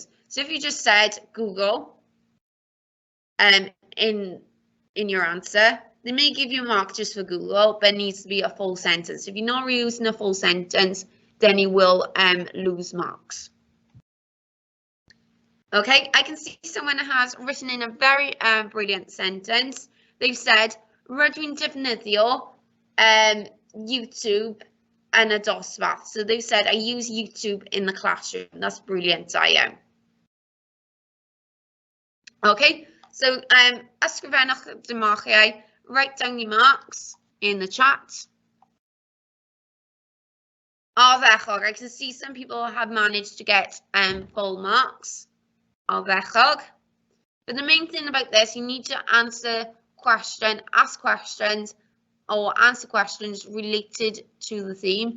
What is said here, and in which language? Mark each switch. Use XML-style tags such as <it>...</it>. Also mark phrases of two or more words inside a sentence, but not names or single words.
<en>So if you just said Google in your answer, they may give you a mark just for Google, but it needs to be a full sentence. If you're not using a full sentence, then you will lose marks. Okay, I can see someone has written in a very brilliant sentence. They've said,</en> <cy>rydw i'n defnyddio YouTube and a dosbarth.</cy> <en>So they've said, I use YouTube in the classroom. That's brilliant, Diane. Okay, so</en> <cy>ysgrifennwch dy marchiau,</cy> <en>write down your marks in the chat. Ardderchog, I can see some people have managed to get full marks. Ardderchog. But the main thing about this, you need to ask questions, or answer questions related to the theme.</en>